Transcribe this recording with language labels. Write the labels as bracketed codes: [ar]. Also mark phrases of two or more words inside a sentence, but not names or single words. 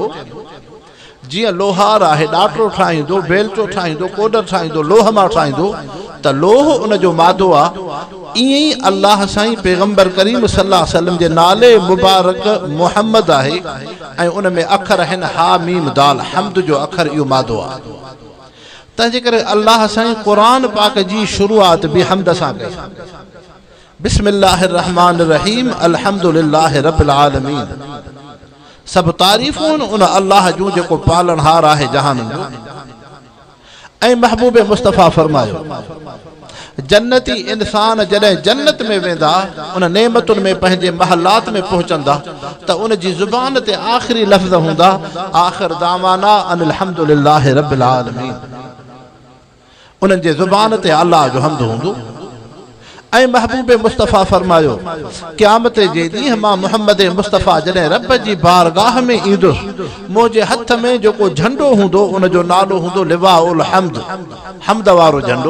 [sd] जीअं लोहार आहे, ॾाटो ठाहींदो, बेलचो ठाहींदो, कोडर ठाहींदो, लोह मां ठाहींदो, त लोह उन जो मादो आहे। ईअं ई अल्लाह साईं पैगंबर करीम [ar] صلى الله عليه وسلم [sd] जे नाले मुबारक मुहम्मद आहे ऐं उन में अखर आहिनि हा मीम दाल, हम्द जो अखर इहो मादो आहे। तंहिंजे करे अल्लाह साईं क़ुरान पाक जी शुरूआत बि हम्द सां कई। [ar] بسم الله الرحمن الرحيم الحمد لله رب العالمين. [sd] सब तारीफ़ूं उन अल्लाह जूं जेको पालनहार आहे जहाननि जो। ऐं महबूब मुस्तफ़ा फरमायो जन्नती इंसान जॾहिं जन्नत में वेंदा, उन नेमतुनि में पंहिंजे महलात में पहुचंदा, त उन जी ज़ुबान ते आख़िरी लफ़्ज़ हूंदा [ar] آخر دعوانا أن الحمد لله رب العالمين. [sd] उन्हनि जे ज़ुबान ते अल्लाह जो हम्द हूंदो। ऐं महबूब मुस्तफ़ा फरमायो क़यामत जे ॾींहुं मां मुहम्मद मुस्तफ़ा जॾहिं रब जी बारगाह में ईंदुसि, मुंहिंजे हथ में जेको झंडो हूंदो उन जो नालो हूंदो [ar] لواء الحمد, [sd] हम्द वारो झंडो।